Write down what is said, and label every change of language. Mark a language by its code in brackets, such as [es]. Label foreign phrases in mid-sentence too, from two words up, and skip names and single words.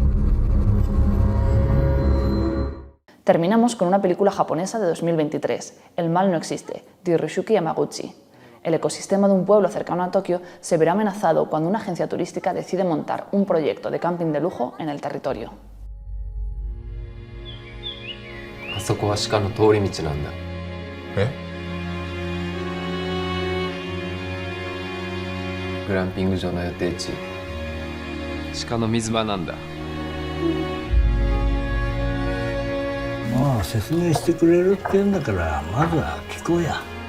[es] Terminamos con una película japonesa de 2023, El mal no existe, de Hiroyuki Yamaguchi. El ecosistema de un pueblo cercano a Tokio se verá amenazado cuando una agencia turística decide montar un proyecto de camping de lujo en el territorio. [ja] あそこは鹿の通り道なんだ。え？グランピング場の予定地、鹿の水場なんだ。まあ説明してくれるって言うんだからまずは聞こうや。